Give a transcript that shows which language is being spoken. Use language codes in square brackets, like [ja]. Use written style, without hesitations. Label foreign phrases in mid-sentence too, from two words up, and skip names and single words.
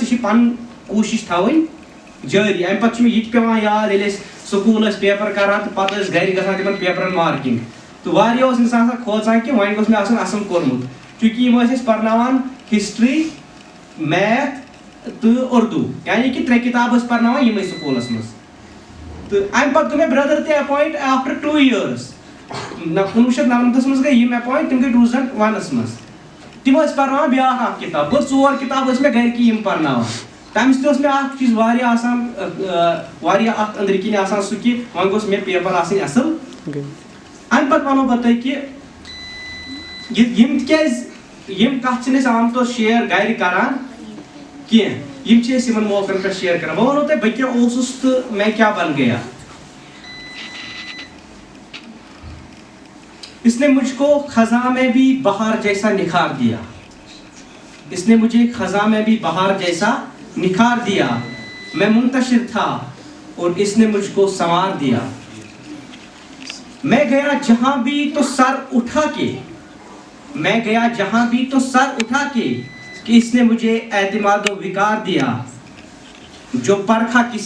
[ks] چھُے پنٕنۍ کوٗشش تھاوٕنۍ جٲری امہِ پتہٕ چھُ مےٚ یہِ تہِ پیٚوان یاد ییٚلہِ أسۍ سکوٗل ٲسۍ پیپر کران تہٕ پتہٕ ٲسۍ گرِ گژھان تِمن پیپرن مارکِنگ تو واریاہ اوس انسان کھوژان کہ وۄنۍ گوٚژھ مےٚ آسُن اصل کوٚرمُت چوٗنٛکہِ یِم ٲسۍ اَسہِ پرناوان [en] history math [ks] تہٕ اردوٗ یعنی کہ 3 کِتاب ٲسۍ پرناوان یِمے سکوٗلس منٛز تہٕ اَمہِ پتہٕ گوٚو مےٚ برٛدر تہِ [en] appoint after 2 years [ks] 1999 منٛز گٔے یِم اٮ۪پوینٹ تِم گٔے 2001 منٛز تِم ٲسۍ پرناوان بیٛاکھ اکھ کِتاب گوٚو 4 کِتاب ٲسۍ مےٚ گرِکی یِم پرناوان تَمہِ سۭتۍ اوس مےٚ اکھ چیٖز واریاہ آسان واریاہ اکھ أنٛدرۍ کِنۍ آسان سُہ کہِ وۄنۍ گوٚژھ مےٚ پیپر آسٕنۍ اصل اَمہِ پتہٕ وَنو بہٕ تۄہہِ کہِ یِم تِکیٛازِ یِم کتھ چھِنہٕ أسۍ عام طور شیر گرِ کران کینٛہہ یِم چھِ أسۍ یِمن موقعن پٮ۪ٹھ شیر کران بہٕ وَنو تۄہہِ بہٕ کیٛاہ اوسُس تہٕ مےٚ کیٛاہ [ur] بن گیا اس نے مجھ کو خزاں میں بھی بہار جیسا نکھار دیا اس نے مجھے خزاں میں بھی بہار جیسا نکھار دیا میں منتشر تھا اور اس نے مجھ کو سنوار دیا میں گیا جہاں بھی تو سر اٹھا کے میں گیا جہاں بھی تو سر اٹھا کے کہ اس نے مجھے اعتماد و وقار دیا جو پرکھا